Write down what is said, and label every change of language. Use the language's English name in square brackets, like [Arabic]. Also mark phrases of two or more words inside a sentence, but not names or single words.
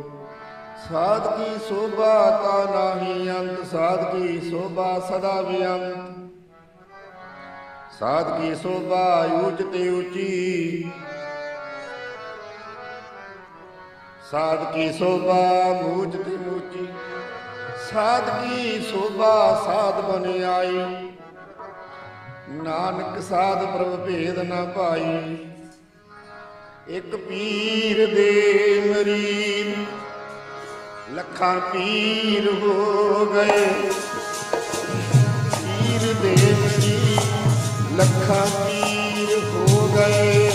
[Braj] साध की शोभा ता नाही अंत, साध की शोभा सदा बेअंत। साध की शोभा ऊंच ते ऊंची, साध की शोभा ऊंच ते ऊंची। साध की शोभा साध बन आई, नानक साध प्रभ भेद न पाई। [Punjabi] ਇੱਕ ਪੀਰ ਦੇ ਮੁਰੀਦ ਲੱਖਾਂ ਪੀਰ ਹੋ ਗਏ, ਪੀਰ ਦੇ ਮੁਰੀਦ ਲੱਖਾਂ ਪੀਰ ਹੋ ਗਏ।